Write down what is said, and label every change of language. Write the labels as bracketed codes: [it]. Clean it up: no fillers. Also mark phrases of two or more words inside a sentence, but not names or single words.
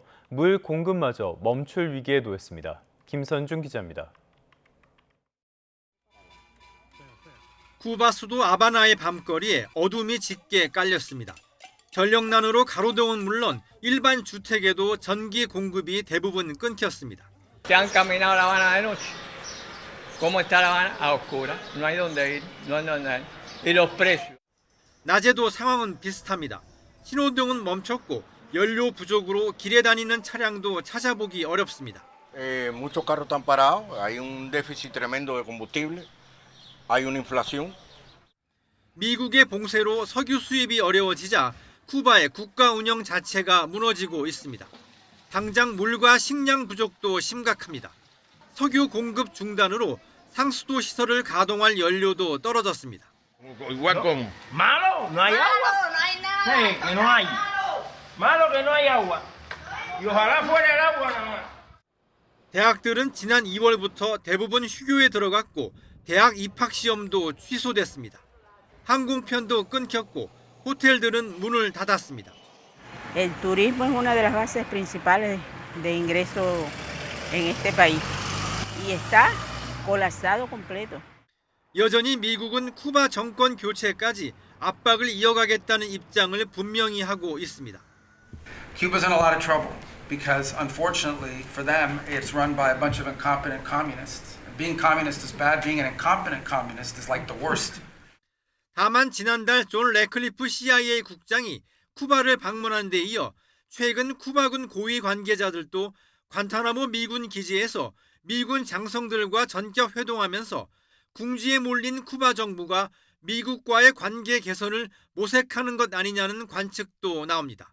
[ko] 물 공급마저 멈출 위기에 놓였습니다. 김선중 기자입니다. 쿠바 수도 아바나의 밤거리에 어둠이 짙게 깔렸습니다. 전력난으로 가로등은 물론 일반 주택에도 전기 공급이 대부분 끊겼습니다. [es] Se han caminado La Habana de noche. ¿Cómo está La Habana? A oscuras. No hay dónde ir. No hay dónde ir. Y los precios. [ko] 낮에도 상황은 비슷합니다. 신호등은 멈췄고 연료 부족으로 길에 다니는 차량도 찾아보기 어렵습니다. [es] Muchos carros están parados. Hay un déficit tremendo de combustible. Hay una inflación. [ko] 미국의 봉쇄로 석유 수입이 어려워지자 쿠바의 국가 운영 자체가 무너지고 있습니다. 당장 물과 식량 부족도 심각합니다. 석유 공급 중단으로 상수도 시설을 가동할 연료도 떨어졌습니다. [es] Igual como. Malo, no hay agua. Sí, que no hay. Malo que no hay agua. Y ojalá fuera el agua nada más. [ko] 대학들은 지난 2월부터 대부분 휴교에 들어갔고 대학 입학 시험도 취소됐습니다. 항공편도 끊겼고 호텔들은 문을 닫았습니다. [es] El turismo es una de las bases principales de ingreso en este país y está colapsado completo. [ko] 여전히 미국은 쿠바 정권 교체까지 압박을 이어가겠다는 입장을 분명히 하고 있습니다. [en] Cuba's in a lot of trouble because unfortunately for them it's run by a bunch of incompetent communists. Being communist is bad, being an incompetent communist is like the worst. [ko] 다만 지난달 존 레클리프 CIA 국장이 쿠바를 방문한 데 이어 최근 쿠바군 고위 관계자들도 관타나모 미군 기지에서 미군 장성들과 전격 회동하면서 궁지에 몰린 쿠바 정부가 미국과의 관계 개선을 모색하는 것 아니냐는 관측도 나옵니다.